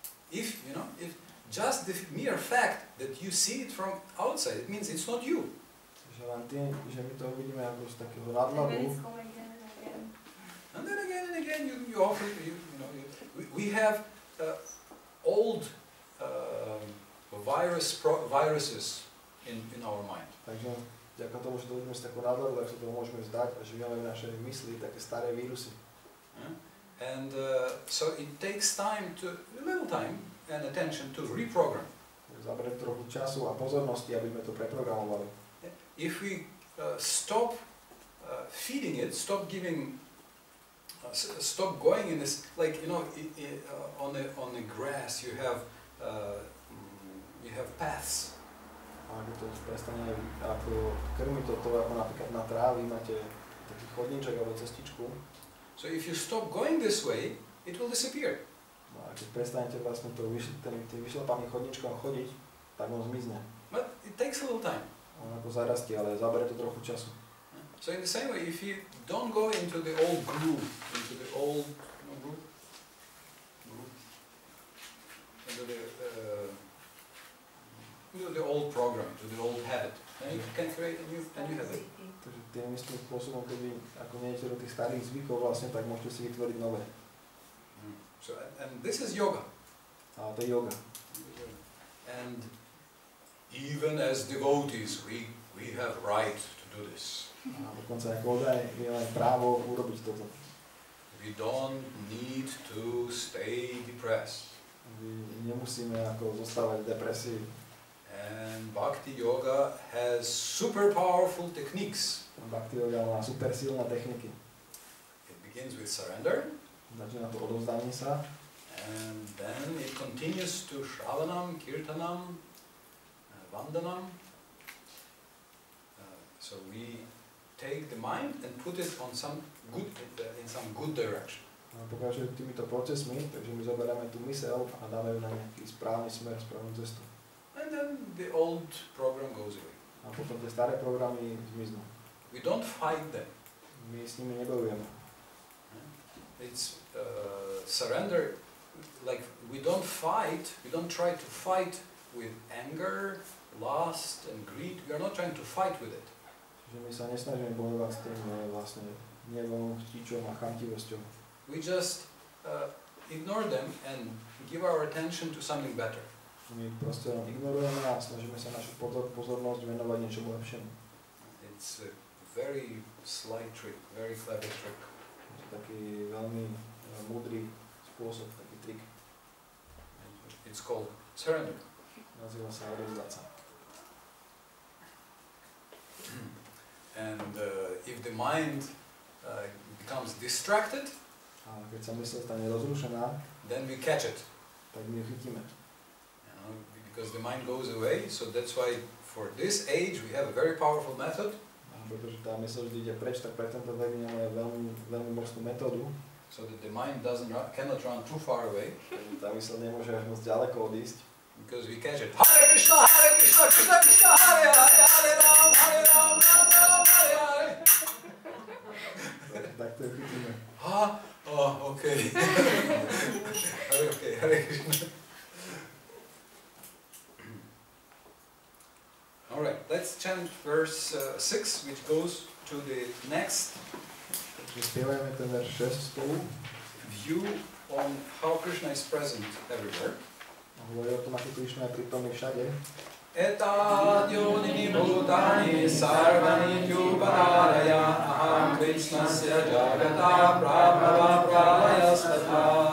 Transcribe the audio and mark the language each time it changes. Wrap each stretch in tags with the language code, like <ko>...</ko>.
<en>If just the mere fact that you see it from outside, it means it's not you.</en> <sk>Čiže len tým, že my to uvidíme ako z takého</sk> <en>And</en> <sk>nadhľadu.</sk> <en>when it's coming again and again. And then again, you offer, we have old viruses in our mind.</en> <sk>Takže vďaka tomu, že to vidíme z takého nadhľadu, tak sa toho môžeme vzdať a žijeme v našej mysli také staré vírusy.</sk> <en>And so it takes a little time and attention to reprogram.</en> <sk>Zaberie trochu času a pozornosti, aby sme to preprogramovali.</sk> <en>If we stop feeding it, stop going in this, like on the grass you have paths.</en> <sk>A ako to prestane ako krmiť to ako napríklad na trávi máte taký chodníček alebo cestičku.</sk> <en>So if you stop going this way, it will disappear.</en> <sk>No a keď prestanete vlastne tým vyšlapaným chodníčkom chodiť, tak on zmizne.</sk> <en>But it takes a little time.</en> <sk>On ako zarastie, ale zabere to trochu času.</sk> <en>So in the same way, if you don't go into the old groove, into the old into the old program, to the old habit, then you can create a new habit.</en> <sk>Takže tým istým spôsobom, keby ako nejdete do tých starých zvykov vlastne, tak môžete si vytvoriť nové.</sk> <en>So and this is yoga.</en> <sk>A to je yoga.</sk> <en>And even as devotees, we have right to do this.</en> <sk>A dokonca ako odaj, my máme právo urobiť toto.</sk> <en>We don't need to stay depressed.</en> <sk>Nemusíme ako zostávať v depresii.</sk> <en>And Bhakti Yoga has super powerful techniques.</en> <sk>Bhakti yoga má super silné techniky.</sk> <en>It begins with surrender.</en> <sk>Začína to odovzdanie sa.</sk> <en>And then it continues to Shravanam, Kirtanam, Vandanam. So we take the mind and put it on in some good direction.</en> <sk>Pokračuje týmito procesmi, takže my zoberieme tú myseľ a dáme ju na nejaký správny smer, správnu cestu.</sk> <en>And then the old program goes away.</en> <sk>A potom tie staré programy zmiznú.</sk> <en>We don't fight them.</en> <sk>My s nimi nebojujeme.</sk> <en>It's surrender, like we don't try to fight with anger, lust and greed. We are not trying to fight with it.</en> <sk>Čiže my sa nesnažíme bojovať s tým vlastne hnevom, chtičom a chamtivosťou.</sk> <en>We just ignore them and give our attention to something better.</en> <sk>My proste len ignorujeme a snažíme sa našu pozornosť venovať niečomu lepšiemu.</sk> <en>It's a very slight trick, very clever trick.</en> <sk>Je to taký veľmi múdry spôsob, taký trik.</sk> <en>It's called surrender.</en> <sk>Nazýva sa odovzdať sa.</sk> <en>And if the mind becomes distracted,</en> <sk>A keď sa mysl stane rozrušená,</sk> <en>then we catch it.</en> <sk>tak my ju chytíme.</sk> <en>Because the mind goes away, so that's why for this age we have a very powerful method.</en> <sk>A pretože tá mysl vždy ide preč, tak pre tento vek máme veľmi mocnú metódu.</sk> <en>So that the mind cannot run too far away.</en> <sk>Takže tá mysl nemôže až moc ďaleko odísť.</sk> <en>Because we catch it. Hare Krishna, Krishna Krishna, Hare Hare, Hare Ram, Hare Ram, Ram Ram, Hare Hare.</en> <sk>Tak to ju chytíme.</sk> <en>Okay. Okay, Hare Krishna. Alright, let's chant verse 6, which goes to the next</en> <sk>Takže spievajme ten verš 6 spolu.</sk> <en>view on how Krishna is present everywhere.</en> <sk>A hovorí o tom, ako Krišna je prítomný všade.</sk> <sa>Etat yonini bhutani sarvani tyuparaya aham Krishnasya jagata prabhava pralayastata.</sa>